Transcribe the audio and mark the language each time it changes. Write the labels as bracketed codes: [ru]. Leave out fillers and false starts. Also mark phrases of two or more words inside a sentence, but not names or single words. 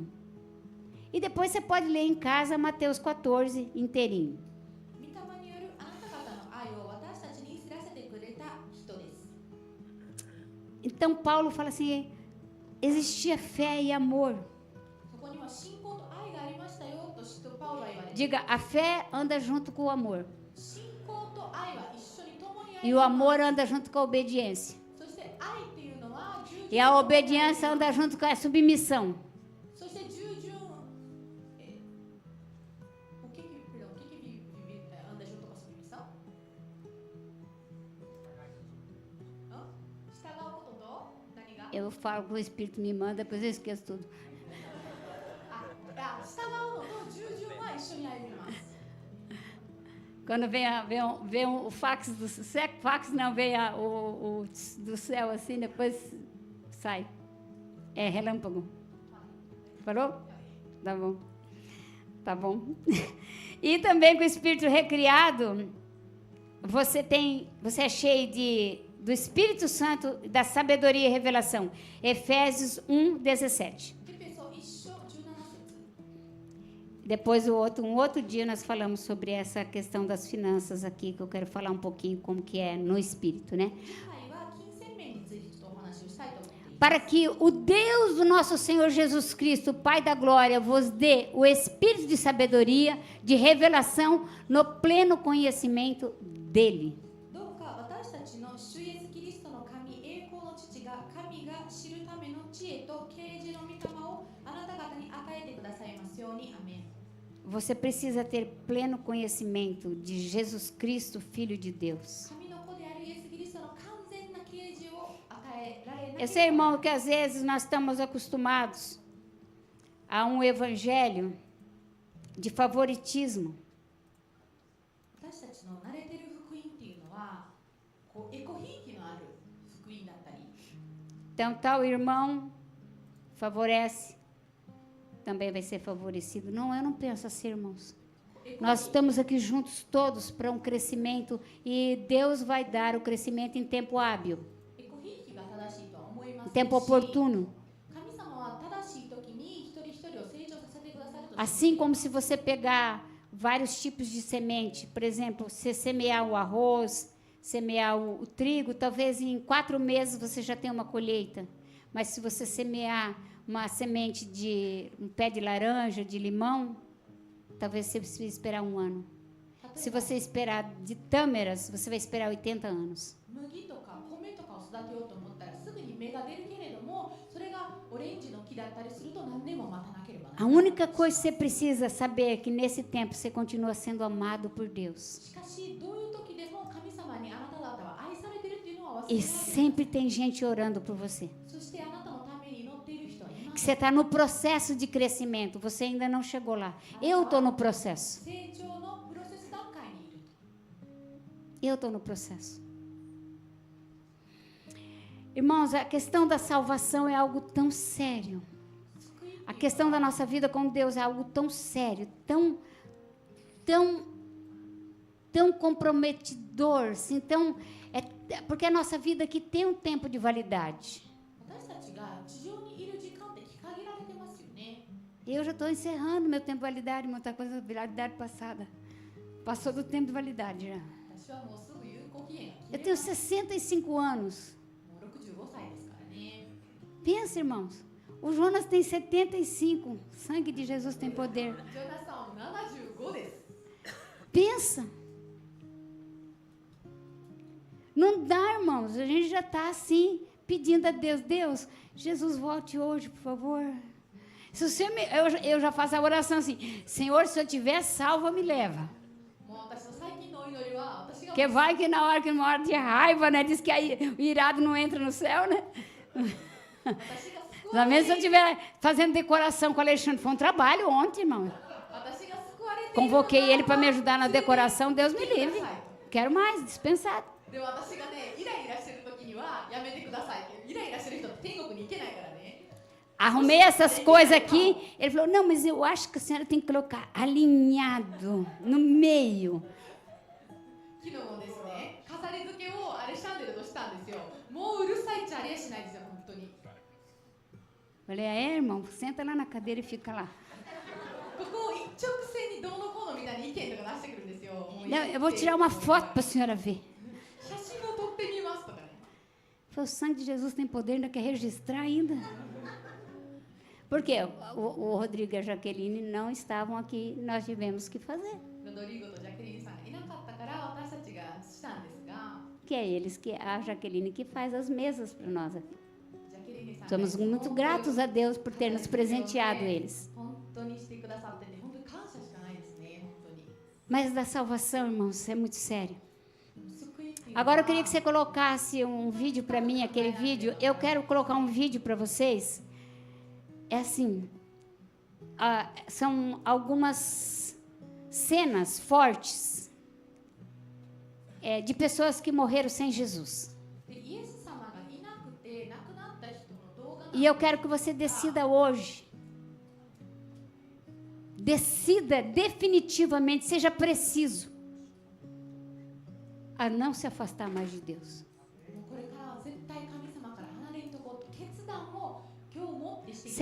[pt] E depois você pode ler em casa Mateus 14 inteirinho. [ja] 御霊によるあなた方の愛を私たちに知らせてくれた人です。 [pt] Então Paulo fala assim, existia fé e amor. [ja] そこには信仰と愛がありましたよと使徒パウロは言われています。 [pt] Diga, a fé anda junto com o amor. [ja] 信仰と愛は一緒に共にあ [pt] E [ja] り [pt] o [ja] ます。 [pt] amor anda junto com a obediência. [ja] そして愛っていうのは従順 [pt] E a obediência anda junto com a submissão. [ja] そして従順 [pt] o que anda junto com a submissão? [ja] 従うことと何が [pt] Eu falo que o Espírito me manda, depois eu esqueço tudo. [ja] 従うのと従順は一緒に歩みます。 [pt] Quando vem o fax do céu, fax não, vem o do céu assim, depois sai. É relâmpago. Falou? Tá bom. Tá bom. E também com o Espírito recriado, você é cheio do Espírito Santo, da sabedoria e revelação. Efésios 1:17. [ja] フィリピ書1章17節 [pt] Depois um outro dia nós falamos sobre essa questão das finanças aqui, que eu quero falar um pouquinho como que é no espírito, né? [ja] 次回は金銭面についてちょっとお話をしたいと思っています。 [pt] Para que o Deus do nosso Senhor Jesus Cristo, Pai da glória, vos dê o espírito de sabedoria, de revelação, no pleno conhecimento dele. [ja] どうか私たちの主イエスキリストの神、栄光の父が神が知るための知恵と啓示の御霊をあなた方に与えてくださいますように。アメン。 [pt] Você precisa ter pleno conhecimento de Jesus Cristo, Filho de Deus. [ja] 神の子であるイエス・キリストの完全な啓示を与えられなければ [pt] Eu sei, irmão, que às vezes nós estamos acostumados a um evangelho de favoritismo. [ja] 私たちの慣れてる福音っていうのはこうエコひいきのある福音だったり [pt] Então, tal irmão favorece, também vai ser favorecido. Não, eu não penso assim, irmãos. Nós estamos aqui juntos todos para um crescimento e Deus vai dar o crescimento em tempo hábil, [ja] エコひいきが正しいとは思いま [pt] em [ja] すし [pt] tempo oportuno. [ja] 神様は正しい時に一人一人を成長させてくださると [pt] Assim como se você pegar vários tipos de semente, por exemplo, você semear o arroz, semear o trigo, talvez em 4 meses você já tenha uma colheita. Mas se você semear uma semente de um pé de laranja, de limão, talvez você precise esperar 1 ano. Se você esperar de tâmaras, você vai esperar 80 anos. [ja] 麦とか米とかを育てようと思ったらすぐに芽が出るけれどもそれがオレンジの木だったりすると何年も待たなければな [pt] A [ja] らない。 [pt] única coisa que você precisa saber é que nesse tempo você continua sendo amado por Deus. [ja] しかしどういう時でも神様にあなた方は愛されてるっていうのは忘 [pt] E [ja] れないでください。 [pt] sempre tem gente orando por você. [ja] そしてあなたのために祈っている人はいま [pt] Que [ja] す。 [pt] você está no processo de crescimento, você ainda não chegou lá. Eu estou no processo. [ja] 成長のプロセス段階にいると。 [pt] Eu estou no processo. Irmãos, a questão da salvação é algo tão sério. [ja] 救い [pt] A questão da nossa vida com Deus é algo tão sério, tão comprometedor, assim, porque a nossa vida aqui tem um tempo de validade. [ja] 私たちが地上にいる時間って限られてますよね。 [pt] Eu já estou encerrando meu tempo de validade, muita coisa de validade passada. Passou do tempo de validade já. [ja] 私はもうすぐ有効期限が切 [pt] Eu [ja] れ [pt] tenho [ja] ます [pt] 65 anos. [ja] もう65歳ですからね。 [pt] Pensa, irmãos. O Jonas tem 75. O sangue de Jesus tem poder. [ja] ジョナサン75です。 [pt] Pensa. Não dá, irmãos. A gente já está assim, pedindo a Deus. Deus, Jesus, volte hoje, por favor. Se você eu já faço a oração assim. Senhor, se eu tiver salva, me leva. [ja] もう私の最最近のお祈りは私が [pt] Que vai que na hora que morre de raiva, né? Diz que aí o irado não entra no céu, né? [ja] 私が救わ [pt] Na [ja] れ [pt] mesma [ja] て [pt] se eu estiver fazendo decoração com o Alexandre, foi um trabalho ontem, irmão. [ja] 私が救われている [pt] Convoquei ele para me [ja] なら [pt] ajudar na [ja] ば [pt] decoração, Deus me [ja] 連れて行って [pt] livre. [ja] ください [pt] Quero mais, dispensado. [ja] で私がねイライラしてる時にはやめてくださいってイライラしてる人って天国に行けないからね [pt] Arrumei essas coisas aqui. Ele falou, não, mas eu acho que a senhora tem que colocar alinhado, no meio. [ja] 昨日もですね飾り付けをあれシャンデルとしたんですよもううるさいっちゃありえしないですよ本当に [pt] Falei, é, irmão, senta lá na cadeira e fica lá. [ja] ここを一直線にどうのこうのみたいに意見とか出してくるんですよもう [pt] Não, eu vou tirar uma foto para a senhora ver. [ja] 写真を撮ってみますとかね [pt] Falei, o sangue de Jesus tem poder, ainda quer registrar ainda. Por quê? O Rodrigo e a Jaqueline não estavam aqui, nós tivemos que fazer. [ja] ロドリゴとジャクリーンさんがいなかったから私たちがしたんですが [pt] Que é eles, que a Jaqueline que faz as mesas para nós aqui. [ja] ジャクリーンさんが [pt] Somos muito gratos a Deus por ter nos presenteado eles. [ja] 本当にしてくださってて本当に感謝しかないですね本当に [pt] Mas da salvação, irmãos, é muito sério. [ja] 救いっていうのは [pt] Agora eu queria que você colocasse um vídeo para mim, aquele vídeo. Eu quero colocar um vídeo para vocês. É assim, são algumas cenas fortes de pessoas que morreram sem Jesus. [ja] でイエス様がいなくて亡くなった人の動画なん [pt] E eu quero que você decida hoje. Decida definitivamente, seja preciso, a não se afastar mais de Deus. [ja] もうこれからは絶対神様から離れんとこう決断を今日持ってしていただきたい